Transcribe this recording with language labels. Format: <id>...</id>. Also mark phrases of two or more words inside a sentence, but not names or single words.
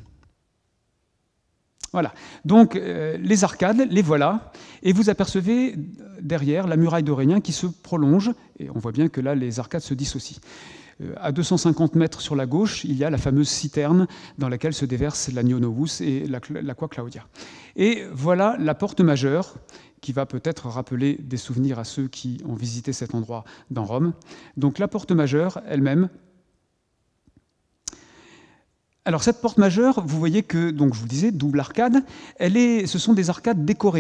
<fr>Voilà, donc les arcades, les voilà, et vous apercevez derrière la muraille d'Aurélien qui se prolonge, et on voit bien que là, les arcades se dissocient. À 250 mètres sur la gauche, il y a la fameuse citerne dans laquelle se déverse l'Agno Novus et l'Aqua Claudia. Et voilà la porte majeure, qui va peut-être rappeler des souvenirs à ceux qui ont visité cet endroit dans Rome. Donc la porte majeure elle-même. Alors cette porte majeure, vous voyez que, donc je vous disais, double arcade, ce sont des arcades décorées.</fr>